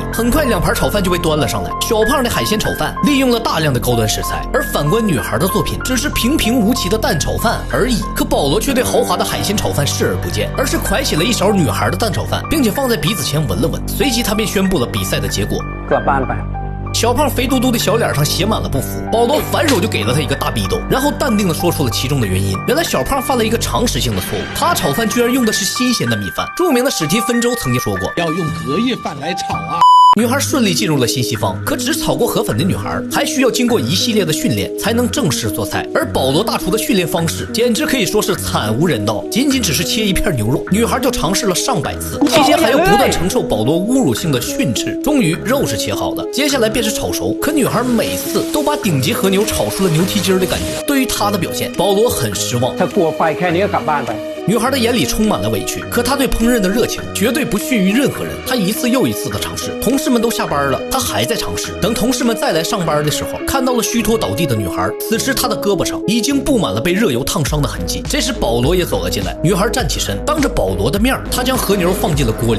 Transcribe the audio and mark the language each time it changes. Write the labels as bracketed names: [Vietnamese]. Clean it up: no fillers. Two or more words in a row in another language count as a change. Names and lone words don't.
[Chinese] 很快2盘炒饭就被端了上来，小胖的海鲜炒饭利用了大量的高端食材，而反观女孩的作品只是平平无奇的蛋炒饭而已。可保罗却对豪华的海鲜炒饭视而不见，而是蒯起了一勺女孩的蛋炒饭，并且放在鼻子前闻了闻，随即他便宣布了比赛的结果。 [Thai] กลับบ้านไป。 [Chinese] 小胖肥嘟嘟的小脸上写满了不服，保罗反手就给了他一个大逼斗，然后淡定的说出了其中的原因。原来小胖犯了一个常识性的错误，他炒饭居然用的是新鲜的米饭。著名的史蒂芬周曾经说过，要用隔夜饭来炒啊。女孩顺利进入了新西方，可只炒过河粉的女孩还需要经过一系列的训练才能正式做菜。而保罗大厨的训练方式简直可以说是惨无人道，仅仅只是切一片牛肉，女孩就尝试了上百次，期间还要不断承受保罗侮辱性的训斥。终于肉是切好了，接下来便是炒熟，可女孩每次都把顶级和牛炒出了牛蹄筋的感觉。对于她的表现，保罗很失望。 [Thai] ถ้ากลัวไฟแค่นี้ก็กลับบ้านไป。 [Chinese] 女孩的眼里充满了委屈，可她对烹饪的热情绝对不逊于任何人。她一次又一次的尝试，同事们都下班了，她还在尝试。等同事们再来上班的时候，看到了虚脱倒地的女孩，此时她的胳膊上已经布满了被热油烫伤的痕迹。这时保罗也走了进来，女孩站起身，当着保罗的面，她将和牛放进了锅里。